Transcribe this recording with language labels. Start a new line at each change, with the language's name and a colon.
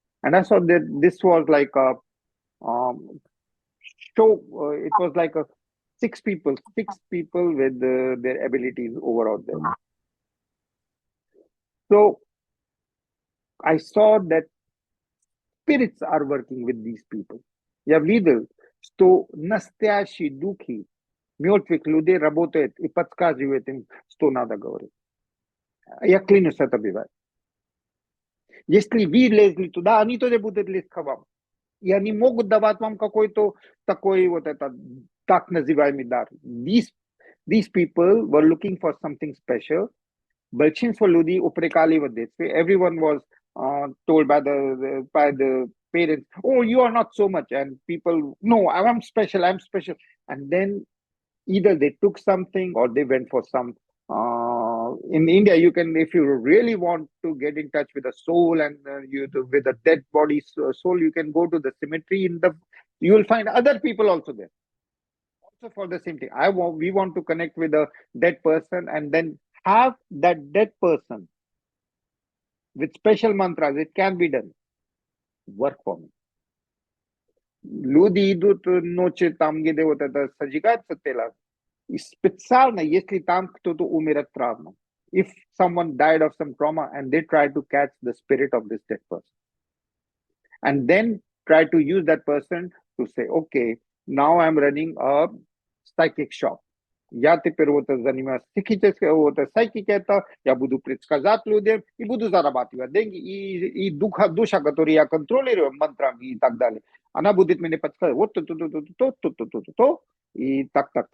English: And I saw that this was like a show. It was like a 6 people with their abilities over out there. So I saw that spirits are working with these people.
Russian: Я видел, что настоящие духи мертвых людей работают и подсказывают им, что надо говорить. Я клянусь, это бывает. Если вы лезли туда, они тоже будут лезть к вам. И они могут давать вам какой-то такой вот этот так называемый дар.
English: These people were looking for something special.
Russian: Большинство людей упрекали в детстве.
English: Everyone was told by the parents, oh, you are not so much. And people, no, I'm special. And then either they took something or they went for some. In India, you can, if you really want to get in touch with a soul and with a dead body soul, you can go to the cemetery. You will find other people also there, also for the same thing. We want to connect with a dead person and then have that dead person with special mantras. It can be done. Work for me.
Russian: Люди идут ночью там, где вот это сожигается тело. И специально, если там кто-то умер от травмы.
English: If someone died of some trauma and they try to catch the spirit of this dead person. And then try to use that person to say, okay, now I'm running a psychic shop.
Russian: Я теперь вот занимаюсь psychic это, я буду предсказать людям и буду зарабатывать деньги. И душа, которую я контролирую мантрами и так далее, она будет мне подсказывать вот то, и так.